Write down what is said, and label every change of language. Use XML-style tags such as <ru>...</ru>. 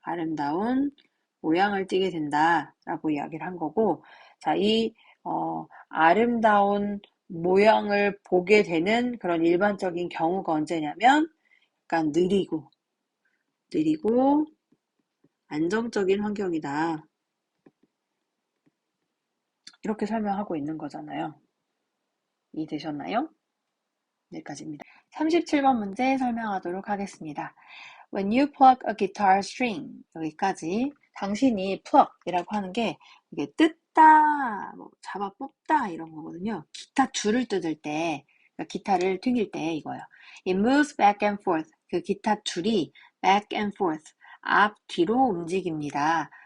<ko>아름다운 모양을 띠게 된다. 라고 이야기를 한 거고, 자, 이 아름다운 모양을 보게 되는 그런 일반적인 경우가 언제냐면 약간 느리고 안정적인 환경이다. 이렇게 설명하고 있는 거잖아요. 이해되셨나요? 여기까지입니다. 37번 문제 설명하도록 하겠습니다.</ko> <en>When you pluck a guitar string,</en> <ko>여기까지. 당신이 pluck이라고 하는 게 이게 뜯다, 뭐 잡아 뽑다 이런 거거든요. 기타 줄을 뜯을 때, 그러니까 기타를 튕길 때 이거예요.</ko> <en>It moves back and forth.</en> <ko>그 기타 줄이</ko> <en>back and forth,</en> <ko>앞뒤로 움직입니다.</ko>